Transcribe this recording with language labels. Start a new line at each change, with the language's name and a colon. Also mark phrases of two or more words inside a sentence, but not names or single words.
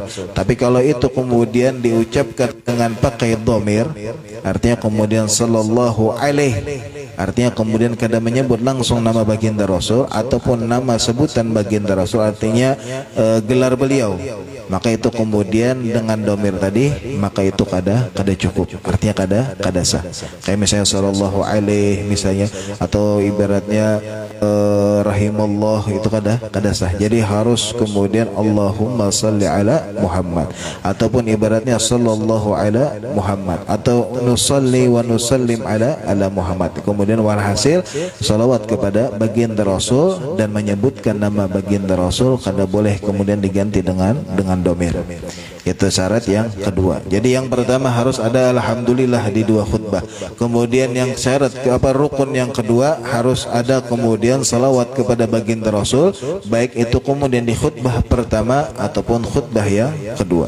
Indonesian: Tapi kalau itu kemudian diucapkan dengan pakai dhamir, artinya kemudian
Arabic: صلى الله عليه,
Indonesian: artinya kemudian kada menyebut langsung nama baginda Rasul ataupun nama sebutan baginda Rasul, artinya gelar beliau, maka itu kemudian dengan dhamir tadi, maka itu kada cukup, artinya kada sah. Kayak misalnya
Arabic: صلى الله عليه
Indonesian: misalnya, atau ibaratnya rahimallah, itu kada sah. Jadi harus kemudian
Arabic: اللهم صل على محمد
Indonesian: ataupun ibaratnya
Arabic: صلى الله على محمد
Indonesian: atau
Arabic: نصلي ونسلم على محمد.
Indonesian: Kemudian walhasil salawat kepada baginda Rasul dan menyebutkan nama baginda Rasul kada boleh kemudian diganti dengan dhamir. Itu syarat yang kedua. Jadi yang pertama harus ada alhamdulillah di dua khutbah. Kemudian yang syarat rukun yang kedua harus ada kemudian salawat kepada baginda Rasul, baik itu kemudian di khutbah pertama ataupun khutbah yang kedua.